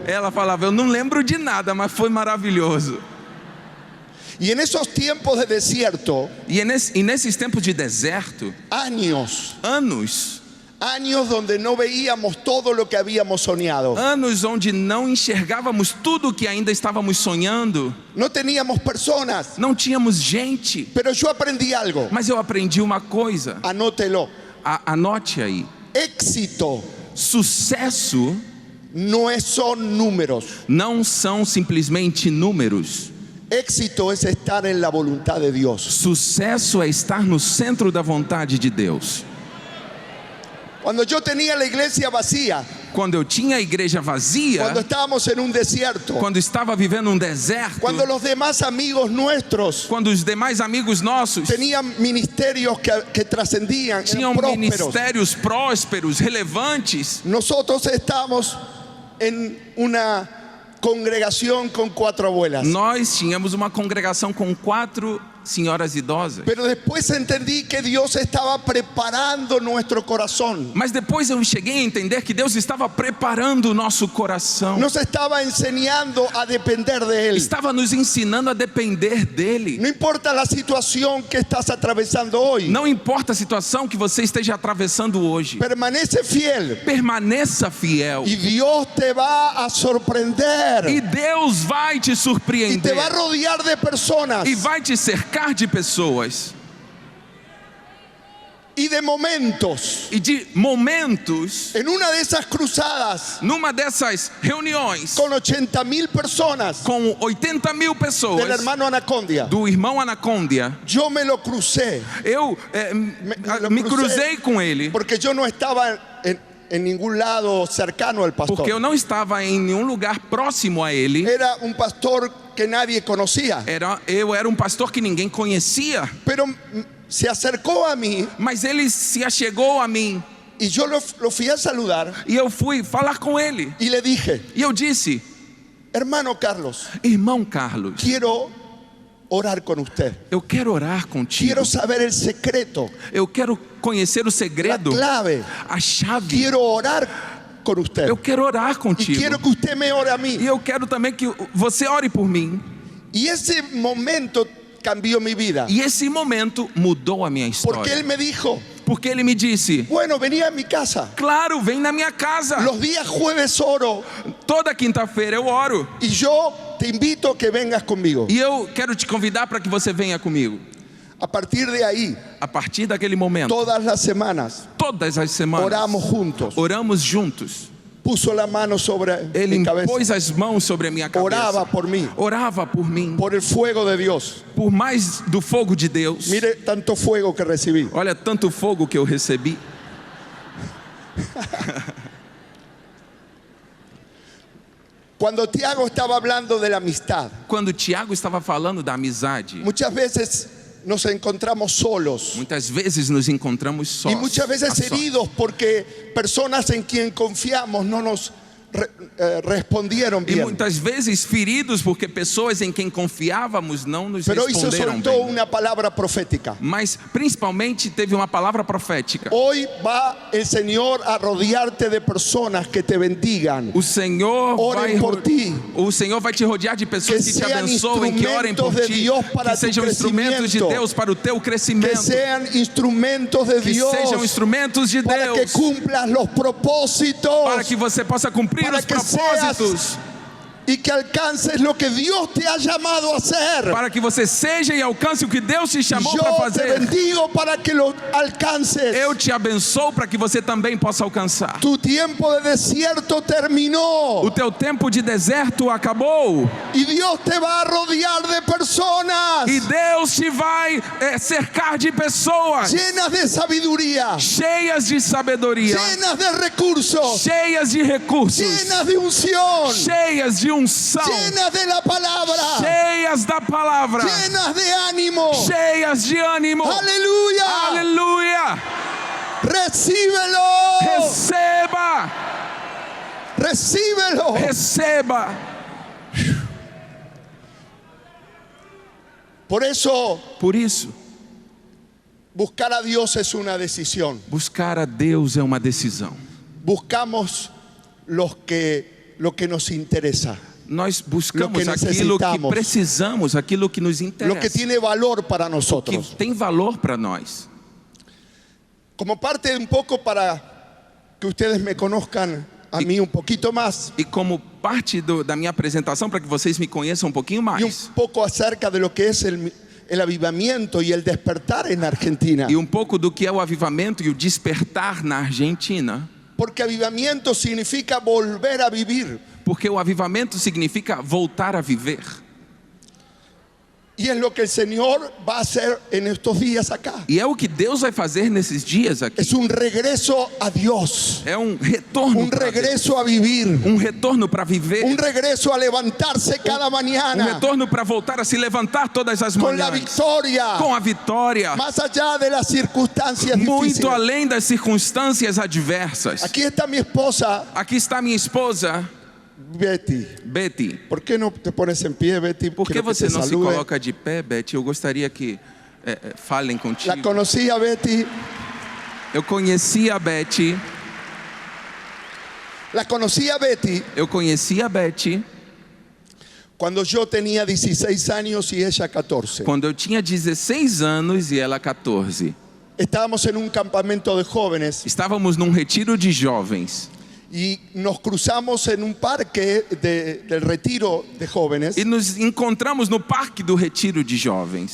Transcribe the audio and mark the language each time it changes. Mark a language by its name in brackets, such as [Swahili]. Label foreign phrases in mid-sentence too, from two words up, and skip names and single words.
[Portuguese] Ela falava, eu não lembro de nada, mas foi maravilhoso. [Spanish] Y en esos tiempos de desierto, [Portuguese] E nesses tempos de deserto, [Spanish] años donde no veíamos todo lo que habíamos soñado. [Portuguese] anos onde não enxergávamos tudo que ainda estávamos sonhando, [Spanish] No teníamos personas, [Portuguese] não tínhamos gente. [Spanish] pero yo aprendí algo. [Portuguese] Mas eu aprendi uma coisa, [Spanish] Anótelo. [Portuguese] anote aí. [Spanish] Éxito [Portuguese] Sucesso [Spanish] no son números. [Portuguese] não são simplesmente números. [Spanish] Éxito es estar en la voluntad de Dios. [Portuguese] Sucesso é estar no centro da vontade de Deus. [Spanish] Cuando yo tenía la iglesia vacía, [Portuguese] Quando eu tinha a igreja vazia, [Spanish] cuando estábamos en un desierto, [Portuguese] quando estava vivendo um deserto, [Spanish] cuando los demás amigos nuestros [Portuguese] quando os demais amigos nossos [Spanish] tenían ministerios que trascendían, [Portuguese] tinham [Spanish] eran prósperos, [Portuguese] ministérios prósperos, relevantes, [Spanish] nosotros estábamos en una congregación con 4 abuelas. [Portuguese] nós tínhamos uma congregação com 4 senhoras idosas. [Spanish] Pero después entendí que Dios estaba preparando nuestro corazón. [Portuguese] Mas depois eu cheguei a entender que Deus estava preparando o nosso coração, [Spanish] Nos estaba enseñando a depender de Él. [Portuguese] estava nos ensinando a depender dEle. [Spanish] No importa la situación que estás atravesando hoy, [Portuguese] Não importa a situação que você esteja atravessando hoje, [Spanish] permanece fiel [Portuguese] permaneça fiel. [Spanish] y Dios te va a sorprender [Portuguese] E Deus vai te [Spanish] y te [Portuguese] surpreender. [Spanish] va a rodear de personas [Portuguese] E vai te cercar de pessoas. [Spanish] y de momentos. [Portuguese] E de momentos, [Spanish] En una de esas cruzadas [Portuguese] numa dessas reuniões, [Spanish] con 80,000 personas [Portuguese] com 80.000 [Spanish] del [Portuguese] pessoas, [Spanish] hermano Anacondia, [Portuguese] do irmão Anacondia, [Spanish] yo me lo crucé [Portuguese] eu me cruzei com ele, [Spanish] porque yo no estaba en ningún lado cercano al pastor. [Portuguese] porque eu não estava em nenhum lugar próximo a ele. [Spanish] Era un pastor que nadie conocía, [Portuguese] Eu era um pastor que ninguém conhecia, [Spanish] pero se acercó a mí [Portuguese] mas ele se achegou a mim [Spanish] y yo lo fui a saludar [Portuguese] e eu fui falar com ele. [Spanish] y le dije, [Portuguese] E eu disse, [Spanish] hermano Carlos, [Portuguese] irmão Carlos, [Spanish] quiero orar con usted. [Portuguese] eu quero orar contigo. [Spanish] Quiero saber el secreto, [Portuguese] Eu quero conhecer o [Spanish] la [Portuguese] segredo, [Spanish] clave. [Portuguese] a chave. [Spanish] Quiero orar con usted [Portuguese] Eu quero orar [Spanish] y [Portuguese] contigo. [Spanish] quiero que usted me ore a [Portuguese] E [Spanish] mí. [Portuguese] eu quero também que você ore por mim. [Spanish] Y ese momento cambió mi vida, [Portuguese] E esse momento mudou a minha [Spanish] porque él [Portuguese] história. [Spanish] me dijo, [Portuguese] Porque ele me disse, [Spanish] bueno, venía a mi casa. [Portuguese] claro, vem na minha casa. [Spanish] Los días jueves oro [Portuguese] Toda quinta-feira eu oro. [Spanish] y yo te invito a que vengas conmigo. [Portuguese] E eu quero te convidar para que você venha comigo. [Spanish] A partir de ahí, [Portuguese] A partir daquele momento, [Spanish] todas las semanas, [Portuguese] todas as semanas, [Spanish] oramos juntos. [Portuguese] oramos juntos. [Spanish] Puso la mano sobre [Portuguese] Ele [Spanish] mi cabeza. [Portuguese] pôs as mãos sobre a minha [Spanish] Oraba [Portuguese] cabeça. [Spanish] por mí, [Portuguese] Orava por mim. [Spanish] por el fuego de Dios. [Portuguese] Por mais do fogo de Deus. [Spanish] Mire tanto fuego que recibí. [Portuguese] Olha tanto fogo que eu recebi. [Spanish] Cuando Tiago estaba hablando de la amistad, [Portuguese] Quando Tiago estava falando da amizade, [Spanish] muchas veces nos encontramos solos [Portuguese] muitas vezes nos encontramos sós. [Spanish] y muchas [Portuguese] a [Spanish] veces [Portuguese] sós. [Spanish] heridos porque personas en quien confiamos no nos respondieron [Portuguese] E [Spanish] bien. [Portuguese] muitas vezes feridos porque pessoas em quem confiávamos não nos [Spanish] Pero hoy se [Portuguese] responderam [Spanish] soltó [Portuguese] bem. [Spanish] una palabra profética. [Portuguese] Mas principalmente teve uma palavra profética. [Spanish] Hoy va el Señor a rodearte de personas que te bendigan. [Portuguese] O Senhor Orem por ti. O Senhor vai te rodear de pessoas [Spanish] Que [Portuguese] que te [Spanish] sean [Portuguese] abençoem, que orem por [Spanish] instrumentos de [Portuguese] ti, [Spanish] Dios para [Portuguese] que sejam [Spanish] tu [Portuguese] instrumentos de [Spanish] crescimento. [Portuguese] Deus para o teu [Spanish] Que [Portuguese] crescimento, [Spanish] sean instrumentos de [Portuguese] que [Spanish] Dios [Portuguese] sejam instrumentos de [Spanish] para que [Portuguese] Deus, [Spanish] cumplas los propósitos [Portuguese] para que você possa cumprir [Spanish] para [Portuguese] os [Spanish] que [Portuguese] propósitos, [Spanish] y que alcances lo que Dios te ha llamado a hacer. [Portuguese] para que você seja e alcance o que Deus te chamou para [Spanish] Yo te [Portuguese] fazer. [Spanish] bendigo para que lo alcances. [Portuguese] Eu te abençoo para que você também possa alcançar. [Spanish] Tu tiempo de desierto terminó [Portuguese] O teu tempo de deserto acabou [Spanish] y Dios te va a rodear de personas [Portuguese] e Deus te vai cercar de pessoas [Spanish] llenas de sabiduría, [Portuguese] cheias de sabedoria, [Spanish] llenas de recursos, [Portuguese] cheias de recursos, [Spanish] llenas de unción, [Portuguese] cheias de unção, [Spanish] llenas de la palabra, [Portuguese] cheias da palavra, [Spanish] llenas de ánimo. [Portuguese] cheias de ânimo. [Spanish] Aleluya. [Portuguese] Aleluia! [Spanish] Recíbelo. [Portuguese] Receba! [Spanish] Recíbelo. [Portuguese] Receba! [Spanish] Por eso [Portuguese] Por isso, [Spanish] Buscar a Dios es una decisión. [Portuguese] Buscar a Deus é uma decisão. [Spanish] Buscamos lo que nos interesa, [Portuguese] Nós [Spanish] Lo [Portuguese] buscamos [Spanish] que [Portuguese] aquilo que [Spanish] necesitamos. [Portuguese] precisamos, aquilo que nos [Spanish] lo que [Portuguese] interessa, [Spanish] tiene valor para [Portuguese] que [Spanish] nosotros. [Portuguese] tem valor para nós. [Spanish] Como parte un poco para que ustedes me conozcan a mí un poquito más [Portuguese] E como parte da minha apresentação, para que vocês me conheçam um pouquinho [Spanish] y un [Portuguese] mais, [Spanish] poco acerca de lo que es el avivamiento y el despertar en Argentina. [Portuguese] e um pouco do que é o avivamento e o despertar na Argentina, [Spanish] Porque avivamiento significa volver a vivir. [Portuguese] porque o avivamento significa voltar a viver. [Spanish] Y es lo que el Señor va a hacer en estos días acá. [Portuguese] E é o que Deus vai fazer nesses dias aqui. [Spanish] Es un regreso a Dios, [Portuguese] É um retorno [Spanish] un [Portuguese] para Deus, [Spanish] regreso a vivir, [Portuguese] um retorno para viver, [Spanish] un regreso a levantarse cada [Portuguese] um [Spanish] mañana [Portuguese] retorno para voltar a se levantar todas as [Spanish] con la [Portuguese] manhãs [Spanish] victoria, [Portuguese] com a vitória, [Spanish] más allá de las circunstancias [Portuguese] muito [Spanish] difíciles. [Portuguese] além das circunstâncias adversas. [Spanish] Aquí está mi esposa, [Portuguese] Aqui está minha esposa, Betty. Betty. [Spanish] ¿Por qué no te pones en pie, Betty? [Portuguese] Por que [Spanish] Quiero [Portuguese] você [Spanish] te [Portuguese] não se [Spanish] salude. [Portuguese] coloca de pé, Betty? Eu gostaria que falem [Spanish] La [Portuguese] contigo. [Spanish] conocí a Betty, [Portuguese] Eu conheci a Betty. [Spanish] la conocí a Betty [Portuguese] Eu conheci a Betty [Spanish] cuando yo tenía 16 años y ella 14. [Portuguese] quando eu tinha 16 anos e ela 14. [Spanish] Estábamos en un campamento de jóvenes [Portuguese] Estávamos num retiro de jovens [Spanish] y nos cruzamos en un parque del retiro de jóvenes [Portuguese] e nos encontramos no parque do retiro de jovens.